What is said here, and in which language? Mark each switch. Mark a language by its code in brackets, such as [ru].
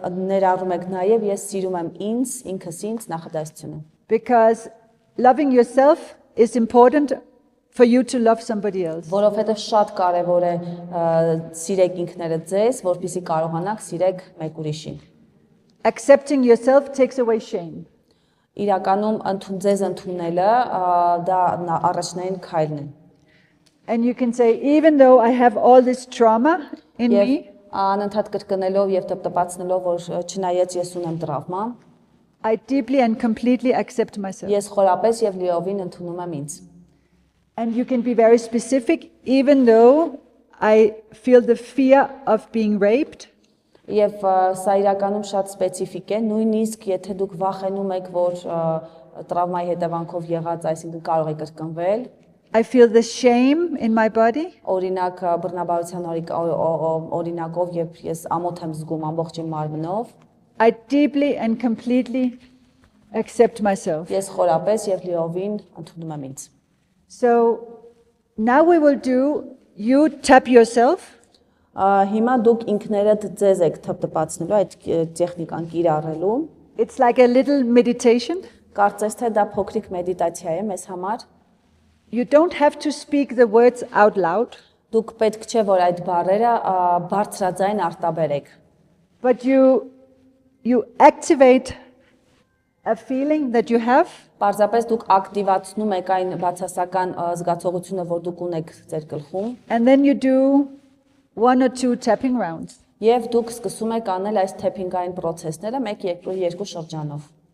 [hy] ներառում եք նաև ես սիրում եմ ինձ, ինքս ինձ նախադասությունը։ [en] Because loving yourself is important for you to love somebody else. [hy] Որովհետև շատ կարևոր է սիրեք ինքներդ ձեզ, որպեսզի կարողանաք սիրեք մեկ ուրիշին։ [en] Accepting yourself takes away shame. [hy] Իրականում ձեզ ընդունելը դա առաջնային քայլն է։ [en] And you can say, even though I have all this trauma in me, [hy] Անընդհատ կրկնելով եւ տպտպացնելով, որ չնայած ես ունեմ տրավմա, [en] I deeply and completely accept myself. [hy] ես խորապես եւ լիովին ընդունում եմ ինձ։ [en] And you can be very specific, even though I feel the fear of being raped. [hy] Եվ սա իրականում շատ սպეციფიկ է, նույնիսկ եթե դուք վախենում եք, որ տրավմայի հետևանքով եղած, այսինքն կարող է կրկնվել, [en] I feel the shame in my body. [hy] օրինակ բռնաբարության օրինակով, երբ ես ամոթ եմ զգում ամբողջ իմ մարմնով, [en] I deeply and completely accept myself. [hy] ես խորապես եւ լիովին ընդունում եմ ինձ։ [en] So now we will do, you tap yourself. [hy] Հիմա դուք ինքներդ ձեզ եք թպտպացնելու այդ տեխնիկան կիրառելու։ [en] It's like a little meditation. [hy] Կարծես թե դա փոքրիկ մեդիտացիա է մեզ համար։ [en] You don't have to speak the words out loud, [hy] Դուք պետք չէ որ այդ բառերը բարձրաձայն արտաբերեք, [en] but you activate a feeling that you have, [hy] Պարզապես դուք ակտիվացնում եք այն բացասական զգացողությունը, որ դուք ունեք ձեր գլխում, [en] and then you do 1 or 2 tapping rounds. [hy] եւ դուք սկսում եք անել այս թեփինգային process-ները 1-2 շրջանով։